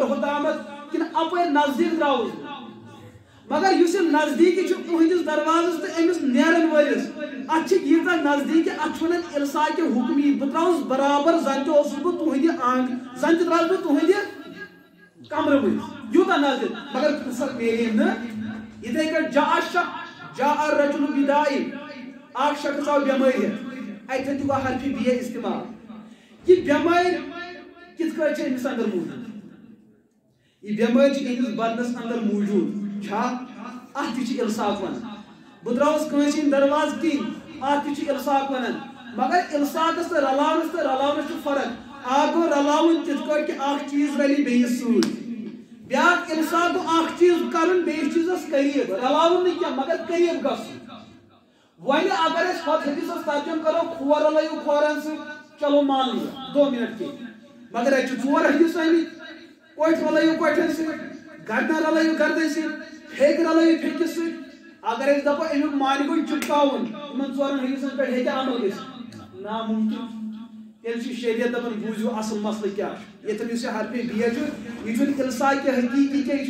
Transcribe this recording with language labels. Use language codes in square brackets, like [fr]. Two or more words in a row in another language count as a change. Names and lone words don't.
[ks] ہوٚتامتھ کِنہٕ اپٲرۍ نزدیٖک درٛاوُس بہٕ مگر یُس یہِ نزدیٖکی چھُ تُہنٛدِس دروازس تہٕ أمِس نیرن وٲلِس اتھ چھِ ییٖژاہ نزدیٖکی اتھ چھِ ونان [ar] الصاق حُکمی [ks] بہٕ درٛاوُس برابر زن تہِ اوسُس بہٕ تُہنٛدِ زن تہِ درٛاوُس بہٕ تُہنٛدِ کمرٕ منٛز یوٗتاہ نزدیٖک مگر فرصت میلے نہٕ یِتھے کٔٹھۍ [ar] جاء الرجل بداء [ks] اکھ شخص آو بٮ۪مٲرۍ ہٮ۪تھ اتن تہ حرف بی استعمال یہ بیمار کت پٲٹھۍ چھِ أمِس اندر موجود یہ بیمار چھِ أمِس بدنس اندر موجود چھا اتھ تہِ چھِ الصاق ونان بہٕ درٛاوُس کٲنٛسہِ ہِنٛدۍ دروازٕ کِنۍ اتھ تہِ چھِ الصاق ونان مگر الصاقس تہٕ رلاونس چھُ فرق اکھ گوٚو رلاوُن تِتھ پٲٹھۍ کہِ اکھ چیٖز رلہِ بیٚیِس سۭتۍ بیاکھ الصاق گوٚو اکھ چیٖز کرُن بیٚیِس چیٖزس قریٖب رلاوُن نہٕ کینٛہہ مگر قریٖب گژھُن وۄنۍ اگر أسۍ ہۄتھ حدیثس ترجمہ کرو کھور رلٲیِو کھورن سۭتۍ [ur] چلو مان لیا 2 منٹ کے [ks] مگر اَتہِ چھِ 4 حدیث آمٕتۍ کوٹھۍ رلٲیِو کوٹھٮ۪ن سۭتۍ گردن رلٲیِو گردن سۭتۍ پھیٚکۍ رلٲیِو پھیٚکِس سۭتۍ اگر أسۍ دپو امیُک معنی گوٚو چُپکاوُن یِمن 4 حدیثن پٮ۪ٹھ ہیٚکہِ عمل گٔژھِتھ ناممکن تیٚلہِ چھُ شریعت دپان بوٗزِو اصل مسلہٕ کیٛاہ چھُ ییٚتٮ۪ن یُس یہِ حرفِ بی چھُ یہِ چھُنہٕ [ar] الصاق حقیٖقی [ks] کینٛہہ یہِ